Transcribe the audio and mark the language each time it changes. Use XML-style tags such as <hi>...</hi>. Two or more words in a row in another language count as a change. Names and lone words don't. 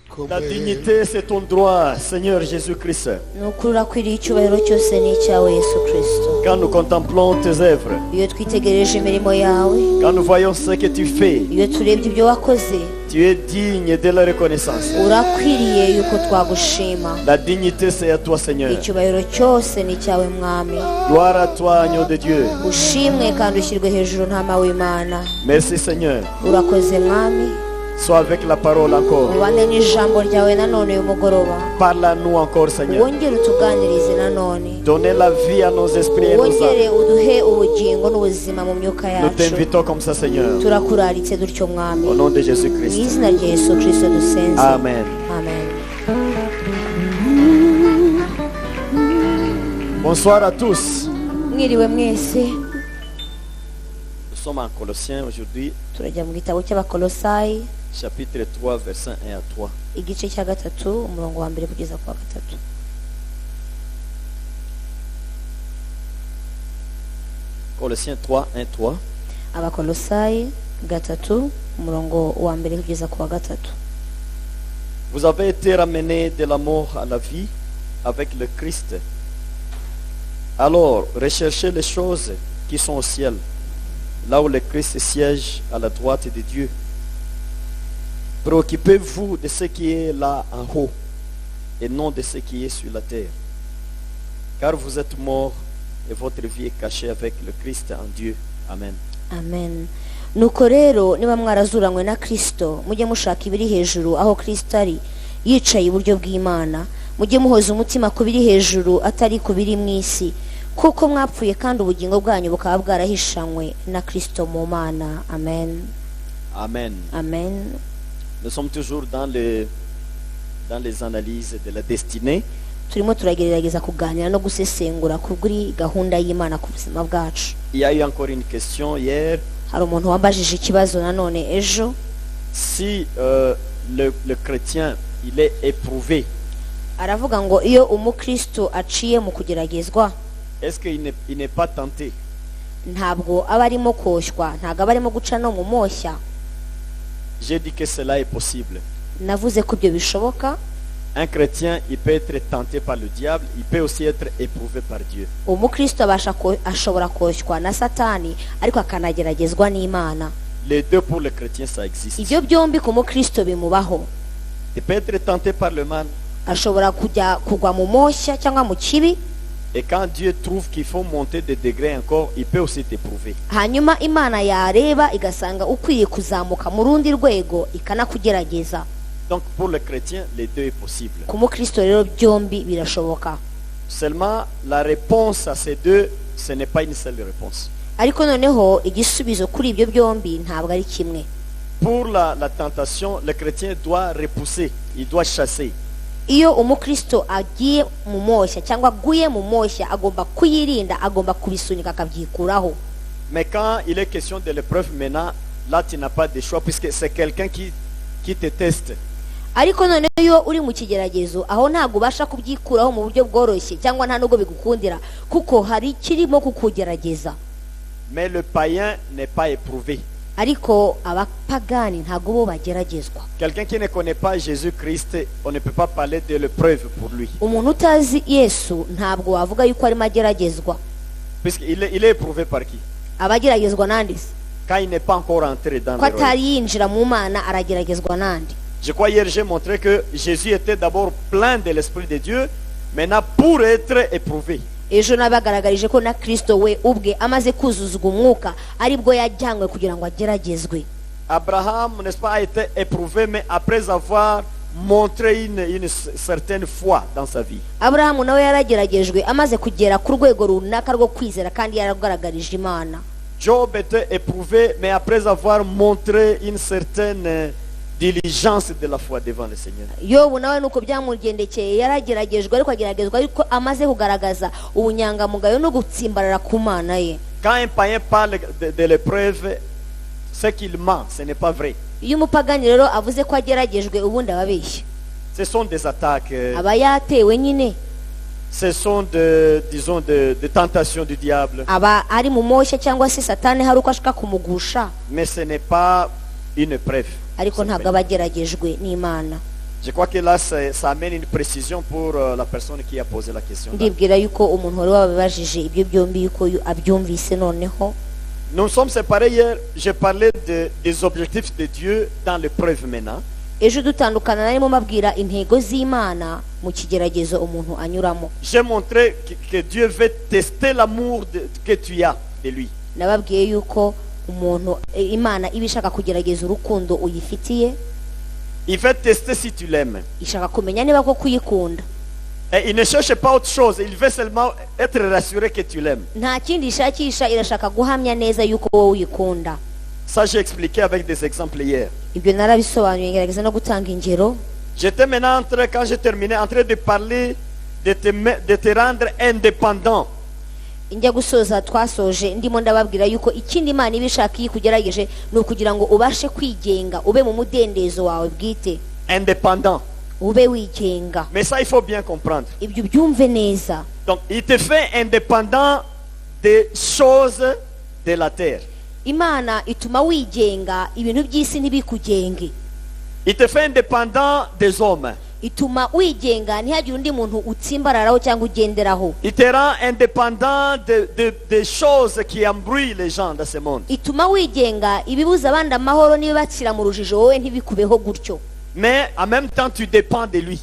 <fr>La dignité, c'est ton droit, Seigneur Jésus-Christ.</fr> <rw>ni ukuri urakwiriye icyubahiro cyose ni icyawe Yesu Kristo.</rw> <fr>Quand nous contemplons tes œuvres,</fr> <rw>Iyo twitegereje imirimo yawe,</rw> <fr>quand nous voyons ce que tu fais,</fr> <rw>iyo turebye ibyo wakoze,</rw> <fr>tu es digne de la reconnaissance.</fr> <rw>urakwiriye yuko twagushima.</rw> <fr>La dignité, c'est à toi, Seigneur.</fr> <rw>Icyubahiro cyose ni icyawe mwami.</rw> <fr>Gloire à toi, agneau de Dieu.</fr> <rw>Ushimwe kandi ushyirwe hejuru ntama w'Imana.</rw> <fr>Merci, Seigneur.</fr> <rw>Urakoze mwami.</rw> <fr>Sois avec la parole encore.</fr> <rw>Ubane n'ijambo ryawe nanone uyu mugoroba.</rw> <fr>Parle à nous encore, Seigneur.</fr> <rw>Wongere utuganirize nanone.</rw> <fr>Donnez la vie à nos esprits et nos</fr> <rw>Wongere</rw> <fr>âmes.</fr> <rw>uduhe ubugingo n'ubuzima mu myuka</rw> <fr>Nous</fr> <rw>yacu.</rw> <fr>t'invitons comme ça, Seigneur.</fr> <rw>Turakuraritse dutyo mwami.</rw> <fr>Au nom de</fr> <rw>Mu</rw> <fr>Jésus-Christ.</fr> <rw>izina rya Yesu Kristo dusenze.</rw> <fr>Amen.</fr> <rw>Amen.</rw> <fr>Bonsoir à tous.</fr> <rw>Mwiriwe mwese.</rw> <fr>Nous sommes en Colossiens aujourd'hui,</fr> <rw>Turajya mu gitabo cy'Abakolosayi,</rw> <fr>chapitre 3, versets 1 à 3.</fr> <rw>igice cya gatatu umurongo wa mbere kugeza ku wa gatatu.</rw> <fr>Colossiens 3, 1, 3.</fr> <rw>Abakolosayi gatatu umurongo wa mbere kugeza ku wa gatatu.</rw> <fr>Vous avez été ramenés de la mort à la vie avec le Christ. Alors, recherchez les choses qui sont au ciel, là où le Christ siège à la droite de Dieu. Préoccupez-vous de ce qui est là en haut et non de ce qui est sur la terre. Car vous êtes morts et votre vie est cachée avec le Christ en Dieu. Amen.</fr> <rw>Amen. Nuko rero niba mwarazuranywe na Kristo, mujye mushaka ibiri hejuru aho Kristo ari, yicaye iburyo bw'Imana. Mujye muhoza umutima ku biri hejuru atari ku biri mu isi, kuko mwapfuye kandi ubugingo bwanyu bukaba bwarahishanywe na Kristo mu Mana. Amen. Amen. Amen.</rw> <fr>Nous sommes toujours dans les analyses de la destinée.</fr> <rw>Turimo turagerageza kuganira no gusesengura kuri gahunda y'Imana ku buzima bwacu.</rw> <fr>Il y a eu encore une question hier.</fr> <rw>Hari umuntu wambajije ikibazo nanone ejo.</rw> <fr>Si le chrétien il est éprouvé,</fr> <rw>Aravuga ngo iyo umukristo aciye mu kugeragezwa,</rw> <fr>est-ce qu'il n'est pas tenté?</fr> <rw>ntabwo aba arimo koshywa, ntabwo aba arimo guca no mu moshya.</rw> <fr>J'ai dit que cela est possible.</fr> <rw>Navuze ko ibyo bishoboka.</rw> <fr>Un chrétien, il peut être tenté par le diable, il peut aussi être éprouvé par Dieu.</fr> <rw>Umukristo ashobora koshywa na Satani ariko akanageragezwa n'Imana.</rw> <fr>Les deux pour le chrétien, ça existe.</fr> <rw>Ibyo byombi ku mukristo bimubaho.</rw> <fr>Il peut être tenté par le mal.</fr> <rw>Ashobora kugwa mu moshya cyangwa mu kibi.</rw> <fr>Et quand Dieu trouve qu'il faut monter de degrés encore, il peut aussi t'éprouver.</fr> <rw>Hanyuma Imana yareba igasanga ukwiye kuzamuka mu rundi rwego ikanakugerageza.</rw> <fr>Donc pour le chrétien, les deux est possible.</fr> <rw>Ku mukristo rero byombi birashoboka.</rw> <fr>Seulement la réponse à ces deux, ce n'est pas une seule réponse.</fr> <rw>Ariko noneho igisubizo kuri ibyo byombi ntabwo ari kimwe.</rw> <fr>Pour la tentation, le chrétien doit repousser, il doit chasser.</fr> <rw>Iyo umukristo agiye mu moshya cyangwa aguye mu moshya agomba kuyirinda, agomba kubisunika akabyikuraho.</rw> <fr>Mais quand il est question de l'épreuve maintenant, là tu n'as pas de choix puisque c'est quelqu'un qui te teste.</fr> <rw>Ariko noneho iyo uri mu kigeragezo aho ntabwo ubasha kubyikuraho mu buryo bworoshye cyangwa nta nubwo bigukundira kuko hari kirimo kukugerageza.</rw> <fr>Mais le païen n'est pas éprouvé.</fr> <rw>Ariko abapagani ntabwo bo bageragezwa.</rw> <fr>Quelqu'un qui ne connaît pas Jésus-Christ, on ne peut pas parler de l'épreuve pour lui.</fr> <rw>Umuntu utazi Yesu ntabwo wavuga yuko arimo ageragezwa.</rw> <fr>Puisqu'il est éprouvé par qui?</fr> <rw>Abageragezwa nandi?</rw> <fr>Quand il n'est pas encore entré dans le</fr> <rw>Ko</rw> <fr>royaume.</fr> <rw>atari yinjira mu Mana arageragezwa nandi?</rw> <fr>Je crois hier j'ai montré que Jésus était d'abord plein de l'Esprit de Dieu, maintenant pour être éprouvé.</fr> <rw>Ejo nabagaragarije ko na Kristo we ubwe amaze kuzuzwa umwuka aribwo yajyanywe kugira ngo ageragezwe.</rw> <fr>Abraham, n'est-ce pas, a été éprouvé, mais après avoir montré une certaine foi dans sa vie.</fr> <rw>Abrahamu nawe yarageragejwe amaze kugera ku rwego runaka rwo kwizera kandi yaragaragarije Imana.</rw> <fr>Job était éprouvé, mais après avoir montré une certaine diligence de la foi devant le Seigneur.</fr> <rw>Yobu nawe nuko byamugendekeye yarageragejwe ariko ageragezwa ariko amaze kugaragaza ubunyangamugayo no gutsimbarara ku Mana ye.</rw> <fr>Quand un païen parle de l'épreuve, c'est qu'il ment, ce n'est pas vrai.</fr> <rw>Iyo umupagani rero avuze ko ageragejwe ubundi ababeshya.</rw> <fr>Ce sont des attaques,</fr> <rw>Aba yatewe nyine.</rw> <fr>ce sont disons de tentations du diable,</fr> <rw>Aba ari mu moshya cyangwa se Satani hari uko ashaka kumugusha.</rw> <fr>mais ce n'est pas une épreuve.</fr> <rw>Ariko ntabwo abageragejwe n'Imana.</rw> <fr>Je crois que là, ça amène une précision pour la personne qui a posé la question.</fr> <rw>ndibwira yuko umuntu wari wabibajije ibyo byombi yuko abyumvise noneho.</rw> <fr>Nous sommes séparés hier. J'ai parlé des objectifs de Dieu dans l'épreuve maintenant.</fr> <rw>ejo dutandukana narimo mabwira intego z'Imana mu kigeragezo umuntu anyuramo.</rw> <fr>J'ai montré que Dieu veut tester l'amour que tu as de lui.</fr> <rw>Nababwiye yuko umuntu Imana iba ishaka kugerageza urukundo uyifitiye.</rw> <fr>Il veut tester si tu l'aimes.</fr> <rw>Ishaka kumenya niba ko kuyikunda.</rw> <fr>Et il ne cherche pas autre chose. Il veut seulement être rassuré que tu l'aimes.</fr> <rw>Nta kindi ishakisha, irashaka guhamya neza yuko wowe uyikunda.</rw> <fr>Ça, j'ai expliqué avec des exemples hier.</fr> <rw>Ibyo narabisobanuye ngerageza no gutanga ingero.</rw> <fr>J'étais maintenant quand j'ai terminé, en train de parler de te rendre indépendant.</fr> <rw>Njya gusoza twasoje ndimo ndababwira yuko ikindi Imana ibishaka iyi kugerageje ni ukugira ngo ubashe kwigenga, ube mu mudendezo wawe bwite.</rw> <fr>Indépendant.</fr> <rw>Ube wigenga.</rw> <fr>Mais ça, il faut bien comprendre.</fr> <rw>Ibyo byumve neza.</rw> <fr>Donc, il te fait indépendant des choses de la terre.</fr> <rw>Imana ituma wigenga ibintu by'isi ntibikugenge.</rw> <fr>Il te fait indépendant des hommes.</fr> <rw>Ituma wigenga ntihagire undi muntu utsimbararaho cyangwa ugenderaho.</rw> <fr>Il te rend indépendant des choses qui embrouillent les gens dans ce monde.</fr> <rw>Ituma wigenga ibibuza abandi amahoro n'ibibacira mu rujijo wowe ntibikubeho gutyo.</rw> <fr>Mais en même temps, tu dépends de lui.</fr>